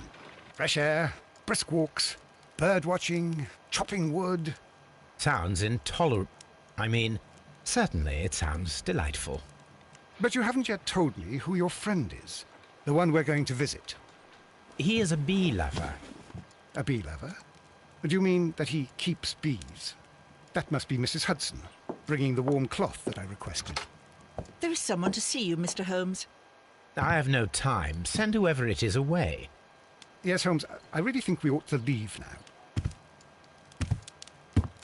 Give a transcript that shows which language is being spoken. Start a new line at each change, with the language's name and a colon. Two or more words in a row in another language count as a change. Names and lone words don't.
English: Fresh air, brisk walks, bird watching, chopping wood. Sounds intolerable. I mean, certainly it sounds delightful. But you haven't yet told me who your friend is, the one we're going to visit. He is a bee lover. A bee lover? Do you mean that he keeps bees? That must be Mrs. Hudson, bringing the warm cloth that I requested. There is someone to see you, Mr. Holmes. I have no time. Send whoever it is away. Yes, Holmes, I really think we ought to leave now.